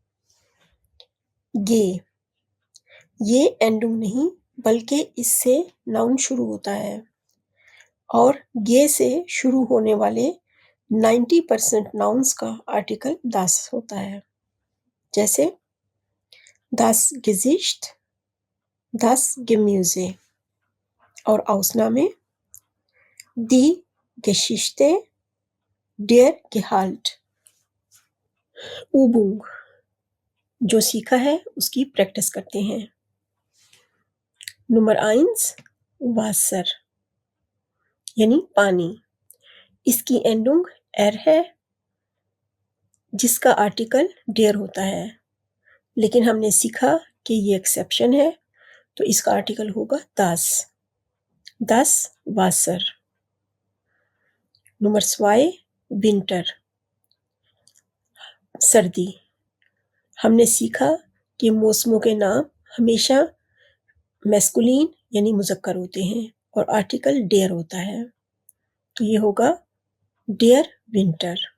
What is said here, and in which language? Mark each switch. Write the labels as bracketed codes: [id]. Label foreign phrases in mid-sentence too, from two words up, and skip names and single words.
[ur] گے یہ اینڈنگ نہیں بلکہ اس سے ناؤن شروع ہوتا ہے اور گے سے شروع ہونے والے 90% ناؤنس کا آرٹیکل das ہوتا ہے. جیسے [de] das Gesicht, das Gemüse [ur] اور اوسنامے [de] die Geschichte, der Gehalt. [ur] Übung جو سیکھا ہے اس کی پریکٹس کرتے ہیں. نمبر 1 Wasser یعنی پانی. اس کی اینڈنگ ر ہے جس کا آرٹیکل ڈیر ہوتا ہے، لیکن ہم نے سیکھا کہ یہ ایکسیپشن ہے تو اس کا آرٹیکل ہوگا das. [de] Das Wasser. [ur] نمبر 2 Winter سردی. ہم نے سیکھا کہ موسموں کے نام ہمیشہ میسکولین یعنی مذکر ہوتے ہیں اور آرٹیکل ڈیر ہوتا ہے، تو یہ ہوگا [de] der Winter.